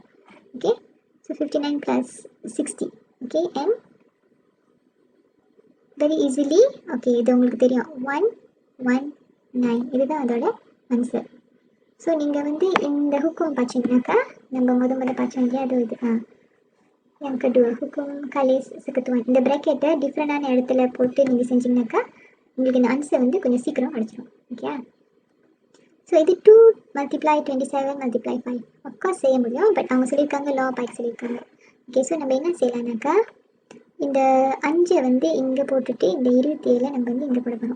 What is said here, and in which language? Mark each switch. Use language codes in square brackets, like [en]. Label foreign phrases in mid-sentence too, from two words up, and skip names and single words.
[en] okay, so 59 + 60. okay, and very easily okay இது உங்களுக்கு தெரியும் 119. [ta] இதுதான் அதோட ஆன்சர். ஸோ நீங்கள் வந்து இந்த ஹுக்கும் பார்த்தீங்கன்னாக்கா நம்ம முதல்ல பார்த்தோம் இல்லையா, அது இது எனக்கு [ms] kedua hukum kalis seketuan. [ta] இந்த ப்ராக்கெட்டை டிஃப்ரெண்டான இடத்துல போட்டு நீங்கள் செஞ்சிங்கனாக்கா உங்களுக்கு இந்த ஆன்சர் வந்து கொஞ்சம் சீக்கிரம் அடிச்சிடும். [en] okay, so [ta] இது 2 × 27 × 5 [en] of course [ta] செய்ய முடியும். பட் அவங்க சொல்லியிருக்காங்க லா பாய்க்கு சொல்லியிருக்காங்க. [en] okay, so [ta] நம்ம என்ன செய்யலாம்னாக்கா இந்த 5 வந்து இங்கே போட்டுட்டு இந்த 27 நம்ம வந்து இங்கே போட போகிறோம்.